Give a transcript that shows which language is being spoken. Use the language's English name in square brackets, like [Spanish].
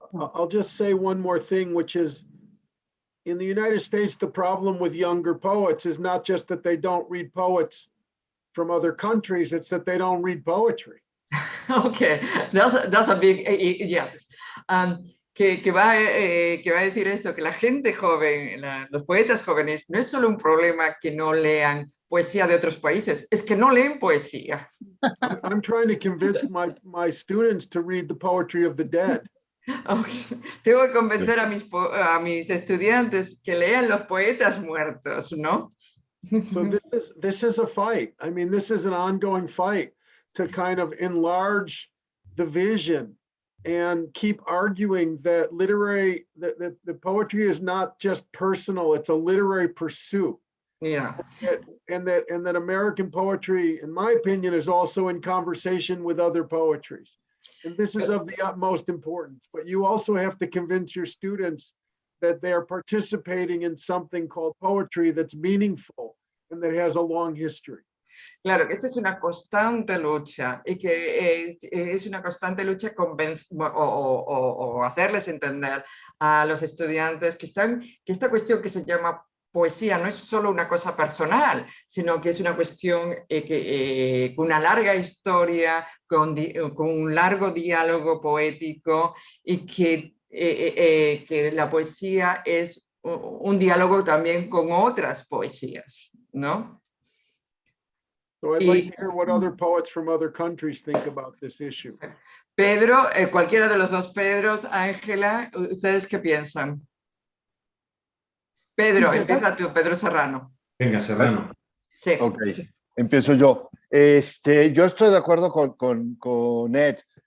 [English] I'll just say one more thing, which is in the United States, the problem with younger poets is not just that they don't read poets from other countries, it's that they don't read poetry. Okay, that's a big yes. [Spanish] Que va a decir esto, que la gente joven, los poetas jóvenes, no es solo un problema que no lean poesía de otros países, es que no leen poesía. [English] I'm trying to convince my students to read the poetry of the dead. Okay. [Spanish] Tengo que convencer a mis estudiantes que lean los poetas muertos, ¿no? [English] So this is a fight. I mean, this is an ongoing fight to kind of enlarge the vision and keep arguing that the poetry is not just personal, it's a literary pursuit. Yeah. And that American poetry, in my opinion, is also in conversation with other poetries. And this is of the utmost importance. But you also have to convince your students that they are participating in something called poetry that's meaningful and that has a long history. [Spanish] Claro, que esto es una constante lucha y que es una constante lucha o hacerles entender a los estudiantes que esta cuestión que se llama poesía no es solo una cosa personal, sino que es una cuestión con una larga historia, con un largo diálogo poético y que la poesía es un diálogo también con otras poesías, ¿no? [English] So I'd like to hear what other poets from other countries think about this issue. [Spanish] Pedro, cualquiera de los dos Pedros, Ángela, ¿ustedes qué piensan? Pedro, empieza tú, Pedro Serrano. Venga, Serrano. Sí. Ok, empiezo yo. Yo estoy de acuerdo con Ed.